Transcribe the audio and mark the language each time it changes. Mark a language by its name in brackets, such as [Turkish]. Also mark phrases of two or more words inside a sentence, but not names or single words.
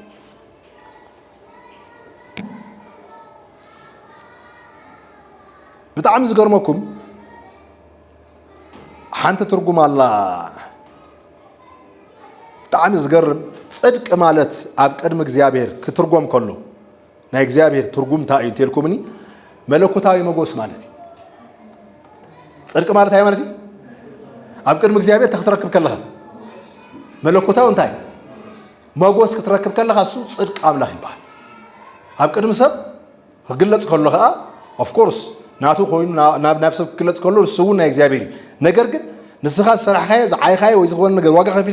[Tigrinya] ብጣዕሚ ዝገርመኩም ሓንቲ ትርጉም ኣላ ብጣዕሚ ዝገርም ጽድቅ ማለት ኣብ ቅድመ እግዚአብሔር ክትርጎም ከሎ ናይ እግዚአብሔር ትርጉም እንታይ እዩ ተልኩምኒ መለኮታዊ መጎስ ማለት ጽድቅ ማለት አይ ማለት ኣብ ቅድመ እግዚአብሔር ተኽትረክብ ከለኻ መለኮታዊ እንታይ መጎስ ክትረክብ ከለኻ እሱ ጽድቅ ኣምላኽ ይባሃል ኣብ ቅድመ ሰብ ክግለጽ ከሎ ከዓ [English] of course [Tigrinya] ናቱ ኮይኑ ናብ ሰብ ክግለጽ ከሎ እሱ ናይ እግዚአብሔር ነገር ግን ንስኻ ሰራሕኻየ ዝዓይኻየ ወይ ዝኾነ ነገር ዋጋ ከፊልካ